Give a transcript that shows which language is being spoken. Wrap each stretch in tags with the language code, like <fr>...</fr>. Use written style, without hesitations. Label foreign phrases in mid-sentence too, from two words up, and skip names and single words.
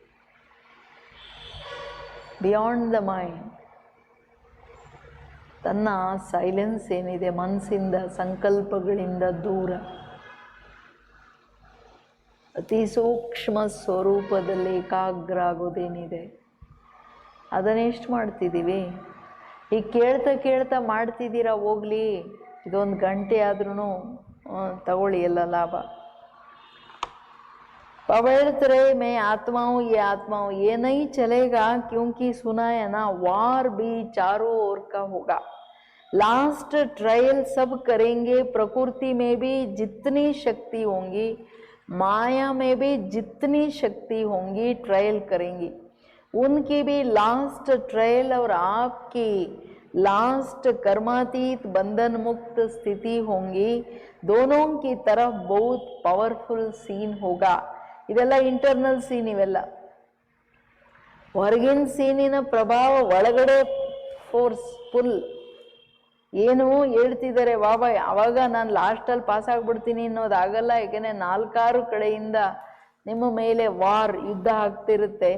<en>beyond the mind,</en> <kn>ತನ್ನ ಸೈಲೆನ್ಸ್ ಏನಿದೆ, ಮನಸ್ಸಿಂದ, ಸಂಕಲ್ಪಗಳಿಂದ ದೂರ, ಅತಿ ಸೂಕ್ಷ್ಮ ಸ್ವರೂಪದಲ್ಲಿ ಏಕಾಗ್ರ ಆಗೋದೇನಿದೆ, ಅದನ್ನೆಷ್ಟು ಮಾಡ್ತಿದ್ದೀವಿ? ಈಗ ಕೇಳ್ತಾ ಮಾಡ್ತಿದ್ದೀರಾ? ಹೋಗ್ಲಿ, ಇದೊಂದು ಗಂಟೆ ಆದ್ರೂ ತಗೊಳ್ಳಿ, ಎಲ್ಲ ಲಾಭ.</kn> <hi>बाबा कहते रहे, मैं आत्मा हूँ, ये आत्मा हूँ, ये नहीं चलेगा, क्योंकि सुना है ना, वार भी चारों ओर का होगा.</hi> <en>last trial</en> <hi>सब करेंगे. प्रकृति में भी जितनी शक्ति होंगी, माया में भी जितनी शक्ति होंगी, ट्रायल करेंगी. उनकी भी</hi> <en>last trial</en> <hi>और आपकी लास्ट कर्मातीत बंधन मुक्त स्थिति होंगी. दोनों की तरफ बहुत</hi> <en>powerful scene</en> <hi>होगा.</hi> <en>ಇದೆಲ್ಲ internal scene.</en> <kn>ಇವೆಲ್ಲ ಹೊರಗಿನ ಸೀನಿನ ಪ್ರಭಾವ, ಒಳಗಡೆ</kn> <en>force full.</en> <kn>ಏನು ಹೇಳ್ತಿದ್ದಾರೆ ಬಾಬಾ, ಅವಾಗ ನಾನು ಲಾಸ್ಟಲ್ಲಿ ಪಾಸ್ ಆಗ್ಬಿಡ್ತೀನಿ ಅನ್ನೋದಾಗಲ್ಲ. ಯಾಕೆಂದರೆ 4-6 ಕಡೆಯಿಂದ ನಿಮ್ಮ ಮೇಲೆ ವಾರ್, ಯುದ್ಧ ಆಗ್ತಿರುತ್ತೆ.</kn>